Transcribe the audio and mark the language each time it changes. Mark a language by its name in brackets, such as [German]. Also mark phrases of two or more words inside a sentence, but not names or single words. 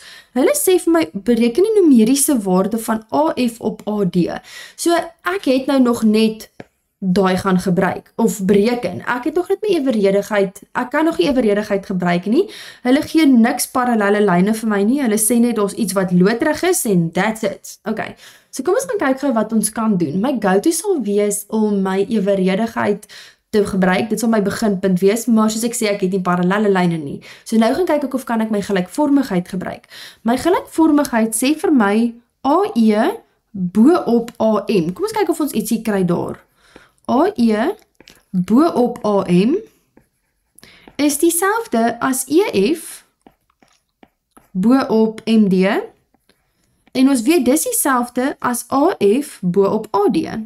[Afrikaans] Hulle sê vir my, bereken die numeriese waarde van AF op AD. So ek het nou nog net daai gaan gebruik, of bereken. Ek het nog net my evenredigheid, ek kan nog nie evenredigheid gebruik nie. Hulle gee niks parallelle lyne vir my nie, hulle sê net daar's iets wat loodrig is, en [English] that's it. [Afrikaans] Okay, so kom ons gaan kyk gou wat ons kan doen. My go-to sal wees om my evenredigheid te gebruik, dit sal my beginpunt wees, maar soos ek sê, ek het nie parallelle lyne nie. So nou gaan kyk ek of kan ek my gelykvormigheid gebruik. My gelykvormigheid sê vir my AE bo op AM. Kom ons kyk of ons ietsie kry daar. AE bo op AM is dieselfde as EF bo op MD, en ons weet dis dieselfde as AF bo op AD.